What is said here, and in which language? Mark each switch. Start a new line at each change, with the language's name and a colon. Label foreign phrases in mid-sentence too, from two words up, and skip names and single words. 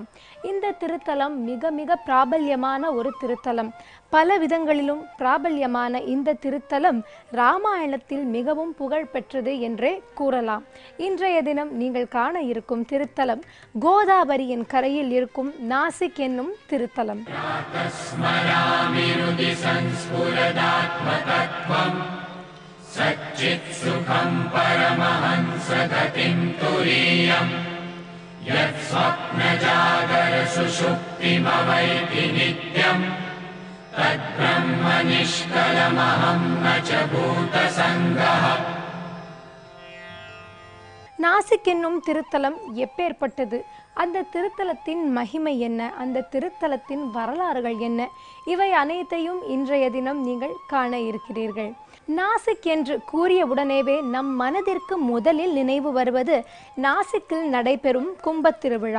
Tamil: இந்த திருத்தலம் மிக மிக பிராபல்யமான ஒரு திருத்தலம். பல விதங்களிலும் பிராபல்யமான இந்த திருத்தலம் ராமாயணத்தில் மிகவும் புகழ் பெற்றது என்றே கூறலாம். இன்றைய தினம் நீங்கள் காண இருக்கும் திருத்தலம் கோதாவரியின் கரையில் இருக்கும் நாசிக் என்னும் திருத்தலம்.
Sanskrit: सच्चित् सुखं परमहंसगतिं तुरीयं यत् स्वप्नजागर सुषुप्तिमवैति नित्यं तद्ब्रह्म निष्कलमहं न च भूतसङ्गः.
Tamil: நாசிக் என்னும் திருத்தலம் எப்பேற்பட்டது, அந்த திருத்தலத்தின் மகிமை என்ன, அந்த திருத்தலத்தின் வரலாறுகள் என்ன, இவை அனைத்தையும் இன்றைய தினம் நீங்கள் காண இருக்கிறீர்கள். நாசிக் என்று கூறியவுடனேவே நம் மனதிற்கு முதலில் நினைவு வருவது நாசிக்கில் நடைபெறும் கும்பத் திருவிழா.